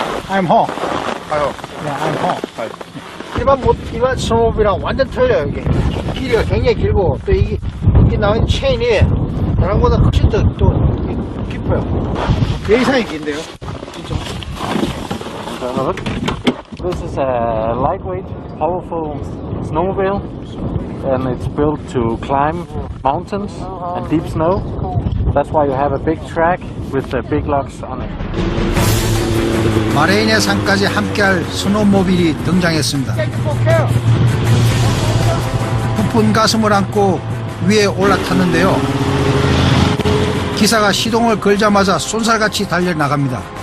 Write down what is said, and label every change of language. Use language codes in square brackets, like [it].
[en] I'm home. Hi. Yeah, I'm home. Hi. [ko] 일반 스노모빌이랑 완전 틀려요. 이게 길이가 굉장히 길고 또 이게 나온 체인이 다른 거보다 훨씬 더 깊어요. 배 이상이 긴데요. 진짜. [en] This is a lightweight, powerful snowmobile, and it's built to climb mountains and deep snow. That's why you have a big track with the big locks on it. [ko] 마레인의 산까지 함께할 스노모빌이 등장했습니다. 부푼 가슴을 안고 위에 올라탔는데요. 기사가 시동을 걸자마자 쏜살같이 달려나갑니다.